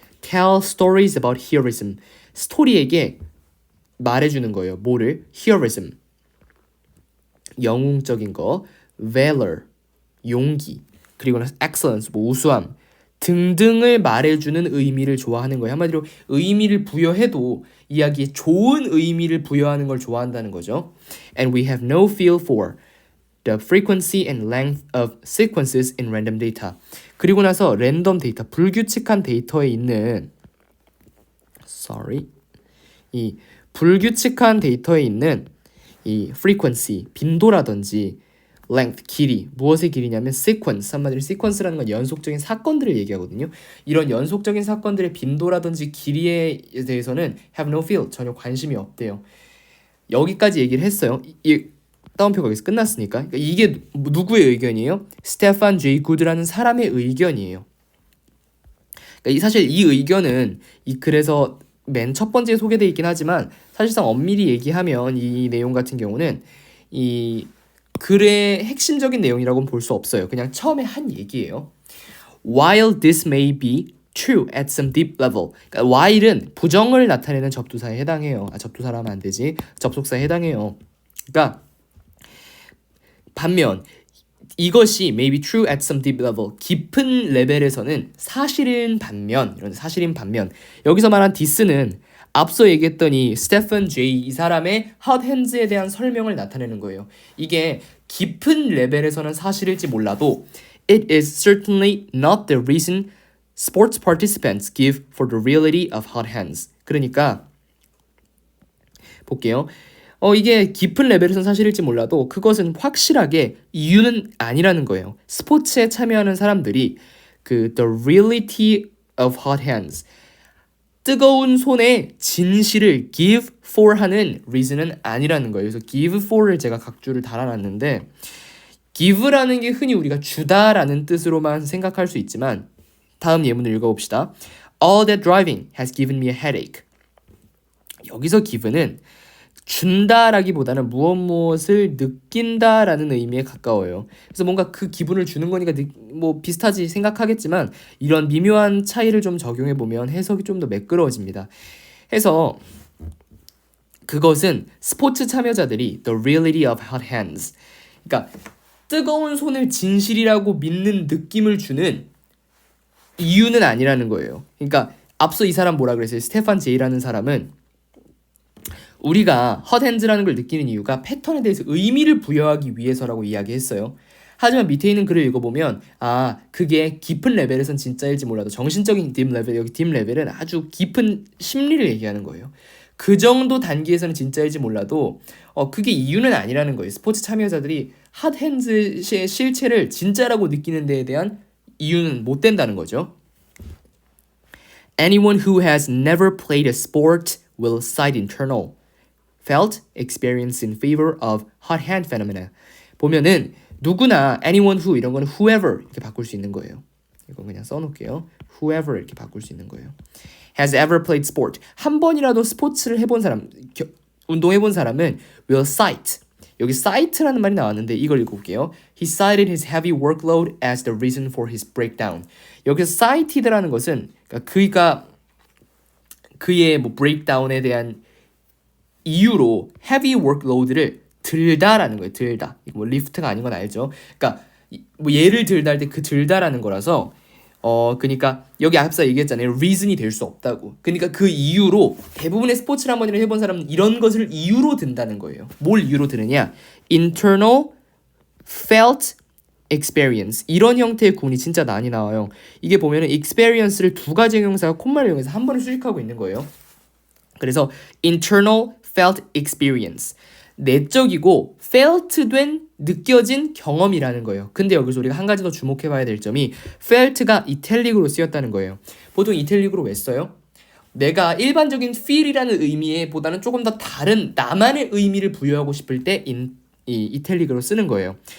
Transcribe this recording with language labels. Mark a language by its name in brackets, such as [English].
[English] Tell stories about heroism. [Korean] 스토리에게 말해주는 거예요. 뭐를? heroism. 영웅적인 거. valor. 용기. 그리고 excellence. 우수함. 등등을 말해주는 의미를 좋아하는 거예요. 한마디로 의미를 부여해도 이야기에 좋은 의미를 부여하는 걸 좋아한다는 거죠. [English] And we have no feel for the frequency and length of sequences in random data. [Korean] 그리고 나서 랜덤 데이터, 불규칙한 데이터에 있는 이 불규칙한 데이터에 있는 이 frequency, 빈도라든지 length, 길이, 무엇의 길이냐면 sequence, 한마디로 sequence라는 건 연속적인 사건들을 얘기하거든요. 이런 연속적인 사건들의 빈도라든지 길이에 대해서는 [English] have no feel, [Korean] 전혀 관심이 없대요. 여기까지 얘기를 했어요. 따옴표가 여기서 끝났으니까. 그러니까 이게 누구의 의견이에요? 스테판 제이 굿이라는 사람의 의견이에요. 그러니까 사실 이 의견은 그래서 맨 첫 번째에 소개되어 있긴 하지만 사실상 엄밀히 얘기하면 이 내용 같은 경우는 이 글의 핵심적인 내용이라고는 볼 수 없어요. 그냥 처음에 한 얘기예요. [English] While this may be true at some deep level. [Korean] 그러니까 while은 부정을 나타내는 접두사에 해당해요. 접두사라 하면 안 되지. 접속사에 해당해요. 그러니까 반면 이것이 [English] may be true at some deep level. [Korean] 깊은 레벨에서는 사실인 반면 여기서 말한 this는 앞서 얘기했던 이 스테픈 제이 이 사람의 [English] hot hands [Korean] 에 대한 설명을 나타내는 거예요. 이게 깊은 레벨에서는 사실일지 몰라도 [English] it is certainly not the reason sports participants give for the reality of hot hands. [Korean] 그러니까 볼게요. 이게 깊은 레벨에서는 사실일지 몰라도 그것은 확실하게 이유는 아니라는 거예요. 스포츠에 참여하는 사람들이 [English] the reality of hot hands [Korean] 뜨거운 손의 진실을 [English] give for [Korean] 하는 reason은 아니라는 거예요. 그래서 give for를 제가 각주를 달아놨는데 give라는 게 흔히 우리가 주다라는 뜻으로만 생각할 수 있지만 다음 예문을 읽어봅시다. [English] All that driving has given me a headache. [Korean] 여기서 give는 준다라기보다는 무엇을 느낀다라는 의미에 가까워요. 그래서 뭔가 그 기분을 주는 거니까 비슷하지 생각하겠지만 이런 미묘한 차이를 좀 적용해 보면 해석이 좀 더 매끄러워집니다. 해서 그것은 스포츠 참여자들이 [English] the reality of hot hands, [Korean] 그러니까 뜨거운 손을 진실이라고 믿는 느낌을 주는 이유는 아니라는 거예요. 그러니까 앞서 이 사람 뭐라 그랬어요? 스테판 제이라는 사람은 우리가 헛핸즈라는 걸 느끼는 이유가 패턴에 대해서 의미를 부여하기 위해서라고 이야기했어요. 하지만 밑에 있는 글을 읽어보면 그게 깊은 레벨에선 진짜일지 몰라도 정신적인 딥 레벨, 여기 딥 레벨은 아주 깊은 심리를 얘기하는 거예요. 그 정도 단계에서는 진짜일지 몰라도 그게 이유는 아니라는 거예요. 스포츠 참여자들이 핫핸즈의 실체를 진짜라고 느끼는 데에 대한 이유는 못 된다는 거죠. [English] Anyone who has never played a sport will cite internal felt experience in favor of hot hand phenomena. [Korean] 보면은 누구나 [English] anyone who [Korean] 이런 거는 whoever 이렇게 바꿀 수 있는 거예요. 이거 그냥 써놓을게요. whoever 이렇게 바꿀 수 있는 거예요. [English] has ever played sport. [Korean] 한 번이라도 스포츠를 해본 사람, 운동해본 사람은 [English] will cite. [Korean] 여기 cite라는 말이 나왔는데 이걸 읽어볼게요. [English] He cited his heavy workload as the reason for his breakdown. [Korean] 여기서 cited라는 것은 그러니까 그의 뭐 breakdown에 대한 이유로 [English] heavy workload [Korean] 를 들다라는 거예요. 들다. 이거 뭐 리프트가 아닌 건 알죠? 그러니까 뭐 예를 들다 할 때 그 들다라는 거라서 그러니까 여기 앞서 얘기했잖아요. reason이 될 수 없다고. 그러니까 그 이유로 대부분의 스포츠를 한 번이라도 해본 사람은 이런 것을 이유로 든다는 거예요. 뭘 이유로 드느냐? [English] internal felt experience. [Korean] 이런 형태의 구문이 진짜 많이 나와요. 이게 보면은 experience를 두 가지 형용사가 콤마를 이용해서 한 번에 수식하고 있는 거예요. 그래서 internal felt experience. 내적이고 felt된 느껴진 경험이라는 거예요. 근데 여기서 우리가 한 가지 더 주목해봐야 될 점이 felt가 이탈릭으로 쓰였다는 거예요. 보통 이탈릭으로 왜 써요? 내가 일반적인 feel이라는 의미에 보다는 조금 더 다른 나만의 의미를 부여하고 싶을 때 이탈릭으로 쓰는 거예요.